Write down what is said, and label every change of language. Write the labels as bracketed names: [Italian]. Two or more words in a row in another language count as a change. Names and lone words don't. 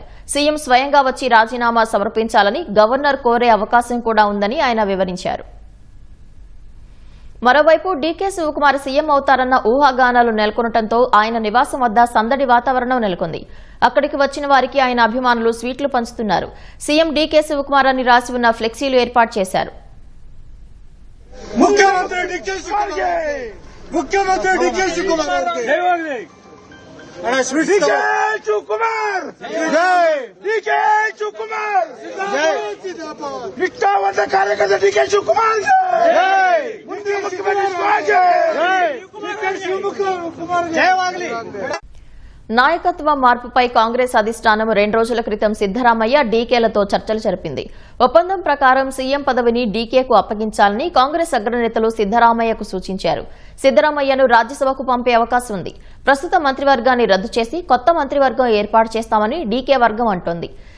[Telugu] సీఎం స్వయంగా వచ్చి రాజీనామా సమర్పించాలని గవర్నర్ కోరే అవకాశం కూడా ఉందని ఆయన వివరించారు. మరోవైపు డీకే శివకుమార్ సీఎం అవుతారన్న ఊహాగానాలు నెలకొనడంతో ఆయన నివాసం వద్ద సందడి వాతావరణం నెలకొంది. అక్కడికి వచ్చిన వారికి ఆయన అభిమానులు స్వీట్లు పంచుతున్నారు. సీఎం డీకే శివకుమార్ అని రాసి ఉన్న ఫ్లెక్సీలు ఏర్పాటు చేశారు. [Kannada] ಮುಖ್ಯಮಂತ್ರಿ ಡಿಕೆ ಶಿವಕುಮಾರ್ ನಿಷ್ಠಾವಂತ ಕಾರ್ಯಕರ್ತ ಡಿಕೆ ಶಿವಕುಮಾರ್ ಜಯವಾಗಲಿ. [Telugu] నాయకత్వ మార్పుపై కాంగ్రెస్ అధిష్టానం 2 రోజుల క్రితం సిద్దరామయ్య డీకేలతో చర్చలు జరిపింది. ఒప్పందం ప్రకారం సీఎం పదవిని డీకేకు అప్పగించాలని కాంగ్రెస్ అగ్రనేతలు సిద్దరామయ్యకు సూచించారు. సిద్దరామయ్యను రాజ్యసభకు పంపే అవకాశం ఉంది. ప్రస్తుత మంత్రివర్గాన్ని రద్దు చేసి కొత్త మంత్రివర్గం ఏర్పాటు చేస్తామని డీకే వర్గం అంటోంది.